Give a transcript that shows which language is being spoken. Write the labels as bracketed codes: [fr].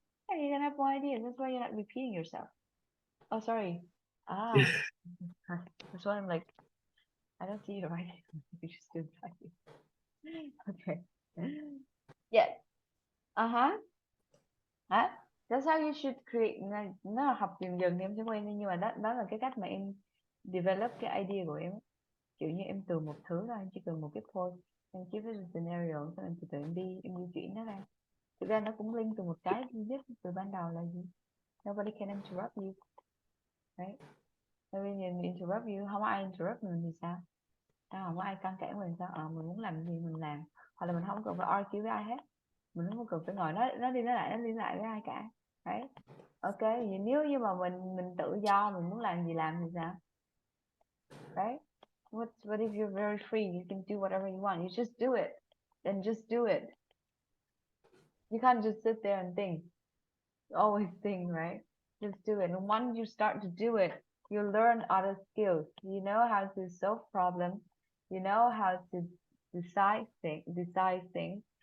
[en] Yeah, you can have more ideas. That's why you're not repeating yourself. Oh, sorry. Ah, that's why I'm like I don't see you writing. You just do writing. Okay. Yes. Uh-huh. Đó. That's how you should create. [vi] Nó là học dần dần thì em sẽ quen, nhưng mà đó là cái cách mà em develop cái idea của em. Kiểu như em từ một thứ ra, em chỉ cần một cái point, em chỉ với scenario, xong em từ từ em đi chuyển nó ra. Thực ra nó cũng link từ một cái duy nhất từ ban đầu là gì? [en] Nobody can interrupt you, right? Nobody can interrupt you, [vi] không có ai interrupt mình thì sao? Không có ai căng cản mình sao? Mình muốn làm gì mình làm, hoặc là mình không cần phải argue với ai hết, mình không cần phải ngồi nó đi lại với ai cả, right? Ok, vậy nếu như mà mình tự do, mình muốn làm gì làm thì sao, right? [en] What if you're very free, you can do whatever you want, you just do it, then just do it. You can't just sit there and think, always think, right? Just do it. And once you start to do it, you learn other skills. You know how to solve problems. You know how to decide things.